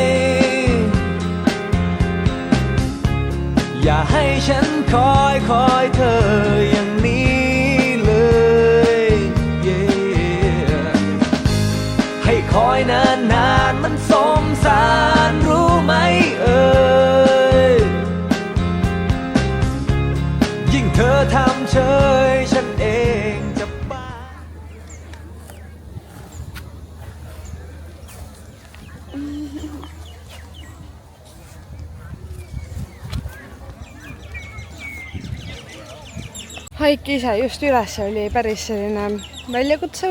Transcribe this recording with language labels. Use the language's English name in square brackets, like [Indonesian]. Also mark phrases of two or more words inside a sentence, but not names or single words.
[Thai] อย่าให้ฉันคอยเธออย่างนี้คอยนานมันสมสารรู้ไหมยิ่งเธอทำเฉยฉันเองจะบ้า [Estonian] Haik ise just üles oli päris selline väljakutsev.